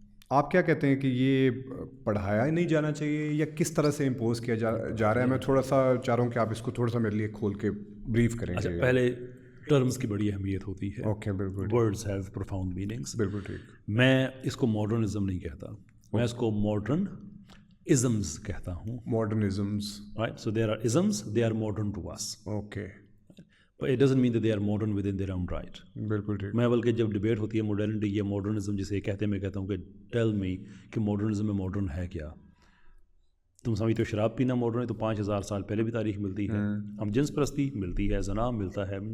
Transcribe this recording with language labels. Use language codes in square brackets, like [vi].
[ur] آپ کیا کہتے ہیں کہ یہ پڑھایا ہی نہیں جانا چاہیے یا کس طرح سے امپوز کیا جا رہا ہے؟ میں تھوڑا سا چاہ رہا ہوں کہ آپ اس کو تھوڑا سا میرے لیے کھول کے بریف کریں. اچھا، پہلے ٹرمز کی بڑی اہمیت ہوتی ہے. اوکے، بالکل. [en] Words have profound meanings. [ur] بالکل ٹھیک. میں اس کو ماڈرنزم نہیں کہتا، میں اس کو ماڈرن ازمز کہتا ہوں. [en] Modernisms, right. So there are isms, they are modern to us. Okay. But it doesn't mean that they are modern within their own right. [ur] بالکل ٹھیک. میں بلکہ جب ڈبیٹ ہوتی ہے ماڈرنٹی یا ماڈرنزم جسے کہتے ہیں، میں کہتا ہوں کہ [en] tell me [ur] کہ ماڈرنزم میں ماڈرن ہے کیا؟ تم سمجھتے ہو شراب پینا ماڈرن ہے تو 5000 سال پہلے بھی تاریخ ملتی ہے. ہم جنس پرستی ملتی ہے، زنا ملتا ہے.